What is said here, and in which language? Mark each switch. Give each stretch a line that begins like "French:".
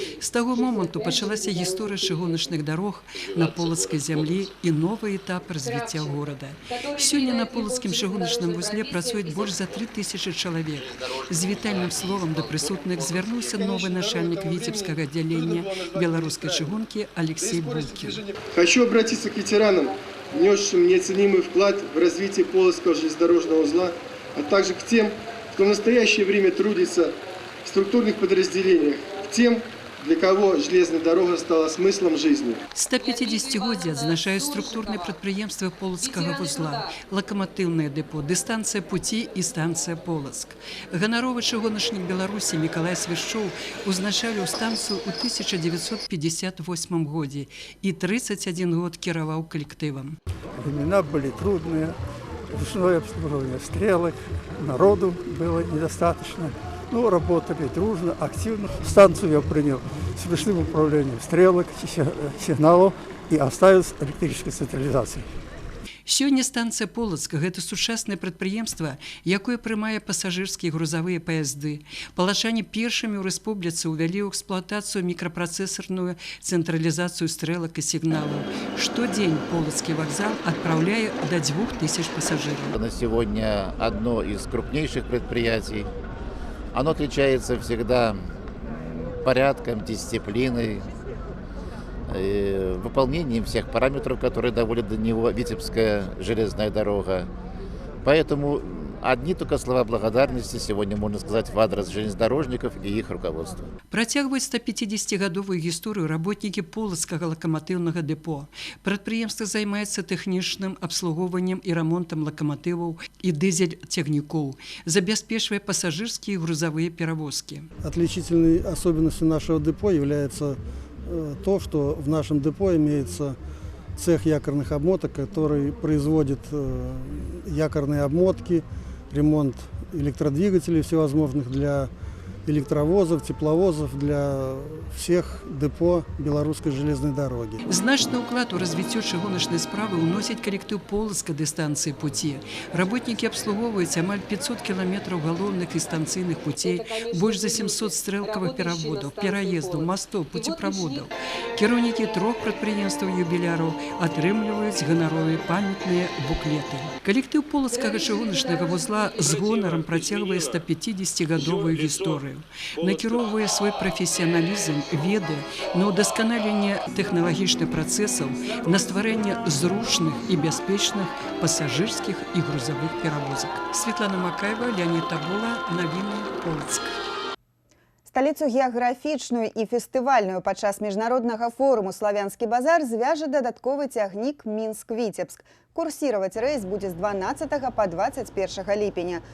Belarusian: З таго моманту пачалася гісторыя чыгуначных дарог на полацкай зямлі і новы этап развіцця горада. Сёння на полацкім чыгуначным вузле працуюць больш за 3000 чалавек. З вітальным словам да прысутных звярнуўся новы начальнік віцебскага аддзялення беларускай чыгункі Алексей Булкін.
Russian: Хочу обратиться к ветеранам, внесшим неоценимый вклад в развитие Полоцкого железнодорожного узла, а также к тем, кто в настоящее время трудится в структурных подразделениях, к тем, для кого железная дорога стала смыслом жизни.
Belarusian: 150-годдзе адзначаюць структурныя прадпрыемствы полацкага вузла, лакаматыўнае дэпо, дыстанцыя пуці і станцыя Полацк. Ганаровы чыгуначнік Беларусі Мікалай Свішчоў узначаліў станцыю ў 1958 годзе і 31 год кіраваў калектывам.
Russian: Времена были трудные, ручное обслуживание стрелок, народу было недостаточно. Ну, работали дружно, активно. Станцию я принял с ручным управлением стрелок, сигналов и оставил с электрической централизацией.
Belarusian: Сёння станцыя Полацк – гэта сучаснае прадпрыемства, якое прымае пасажырскія і грузавыя паязды. Палачане першымі ў рэспубліцы ўвялі ў эксплуатацыю мікрапрацэсарную цэнтралізацыю стрэлак і сігналаў. Штодзень Полацкі вакзал адпраўляе
Russian: до 2000 пассажиров. На сегодня одно из крупнейших предприятий. Оно отличается всегда порядком, дисциплиной, выполнением всех параметров, которые доводят до него Витебская железная дорога. Поэтому одни только слова благодарности сегодня можно сказать в адрес железнодорожников и их руководства.
Belarusian: Працягваюць 150-гадовую гісторыю работнікі полацкага лакаматыўнага дэпо. Прадпрыемства займаецца тэхнічным абслугоўваннем і рамонтам лакаматываў і дызель-цягнікоў, забяспечвае пассажырскія і грузавыя перавозкі.
Russian: Отличительной особенностью нашего депо является то, что в нашем депо имеется цех якорных обмоток, который производит якорные обмотки, ремонт электродвигателей всевозможных для электровозов, тепловозов, для всех депо белорусской железной дороги.
Belarusian: Значны ўклад у развіццё чыгуначнай справы ўносіць калектыў Полацка дыстанцыі пуці. Работнікі абслугоўваюць амаль 500 кіламетраў галоўных і станцыйных пуцей, больш за 700 стрэлкавых пераводаў, пераездаў, мастоў, пуцеправодаў. Кіраўнікі 3 прадпрыемстваў юбіляраў атрымліваюць ганаровыя памятныя буклеты. Калектыў Полацкага чыгуначнага вузла з гонарам працягвае 150-гадовую гісторыю. Накіроўвае свой прафесіяналізм, веды на ўдасканаленне тэхналагічных працэсаў, на стварэнне зручных і бяспечных пасажырскіх і грузавых перавозак. Светлана Макаева, Леонид Табула, навіны Полацк. Сталіцу геаграфічную і фестывальную падчас міжнароднага форуму «Славянскі базар» звяжа дадатковы цягнік Мінск-Віцебск.
Russian: Курсировать рейс будет с 12 по 21 липеня.